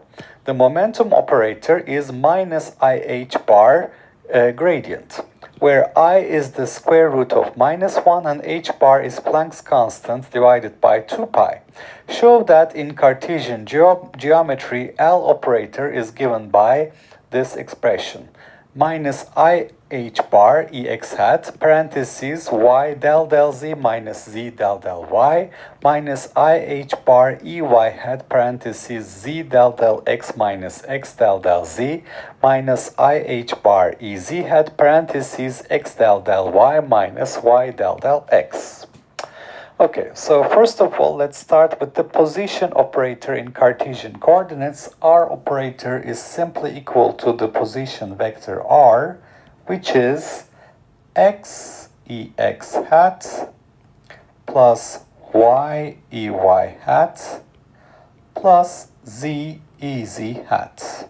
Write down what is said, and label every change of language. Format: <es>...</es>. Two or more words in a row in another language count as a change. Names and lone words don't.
<en>The momentum operator is minus IH bar gradient, where I is the square root of -1 and h bar is Planck's constant divided by 2 pi. Show that in Cartesian geometry, L operator is given by this expression, minus IH bar EX hat, parentheses y del del z minus z del del y, minus IH bar EY hat, parentheses z del del x minus x del del z, minus IH bar EZ hat, parentheses x del del y minus y del del x. Okay, so first of all, let's start with the position operator in Cartesian coordinates. R operator is simply equal to the position vector R, which is x EX hat plus y EY hat plus z EZ hat.</en>